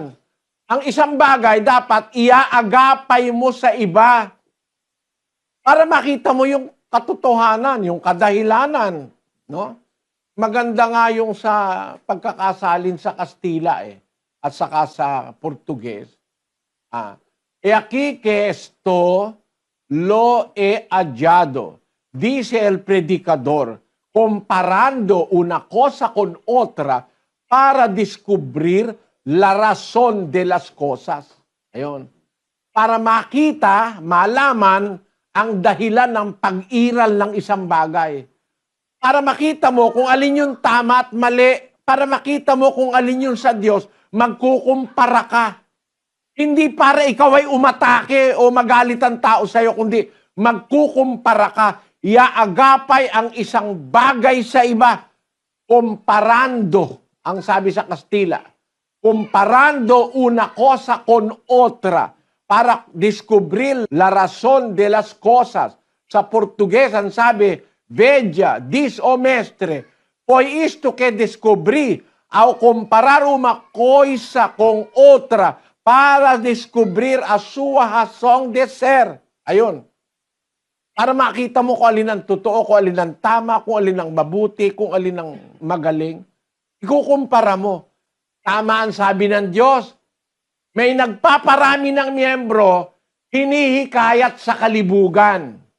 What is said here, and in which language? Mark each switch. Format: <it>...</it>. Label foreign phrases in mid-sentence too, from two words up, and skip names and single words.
<tl>Ang isang bagay dapat iaagapay mo sa iba para makita mo yung katotohanan, yung kadahilanan. No? Maganda nga yung sa pagkakasalin sa Kastila at saka sa Portuges.</tl> <es>E aquí que esto lo he hallado, dice el predicador, comparando una cosa con otra para descubrir la razón de las cosas.</es> <tl>Ayun. Para makita, malaman ang dahilan ng pag-iral ng isang bagay. Para makita mo kung alin yung tama at mali. Para makita mo kung alin yung sa Diyos, magkukumpara ka. Hindi para ikaw ay umatake o magalit ang tao sa'yo, kundi magkukumpara ka. Iaagapay ang isang bagay sa iba. Comparando, ang sabi sa Kastila.</tl> <es>Comparando una cosa con otra para descubrir la razón de las cosas.</es> <tl>Sa Portugues, ang sabi,</tl> <pt>Veja, dis o mestre, foi isto que descobri ao comparar uma coisa com outra para descobrir a sua razão de ser.</pt> <tl>Ayun. Para makita mo kung alin ang totoo, kung alin ang tama, kung alin ang mabuti, kung alin ang magaling. Ikukumpara mo. Tama ang sabi ng Diyos. May nagpaparami ng miyembro, hinihikayat sa kalibugan.</tl>